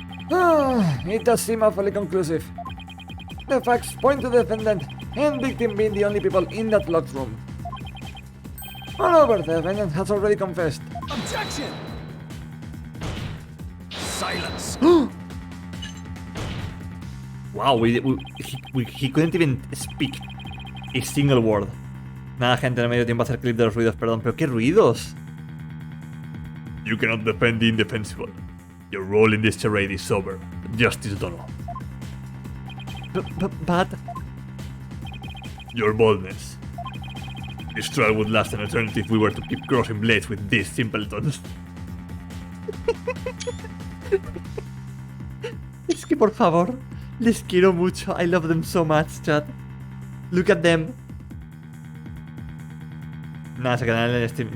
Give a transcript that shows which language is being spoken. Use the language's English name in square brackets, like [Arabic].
[English] It does seem awfully conclusive. The facts point to the defendant and victim being the only people in that locked room. Moreover, the defendant has already confessed. Objection! Silence! Wow, he couldn't even speak a single word. [Spanish] Nada, gente, no me dio tiempo a hacer clip de los ruidos, perdón, pero ¿qué ruidos? [English] You cannot defend the indefensible. Your role in this charade is over. Justice done. But... Your boldness. This trial would last an eternity if we were to keep crossing blades with these simpletons. [Spanish] Es que por favor, les quiero mucho. [English] I love them so much, chat. Look at them. [Spanish] Nada, se quedan en el stream.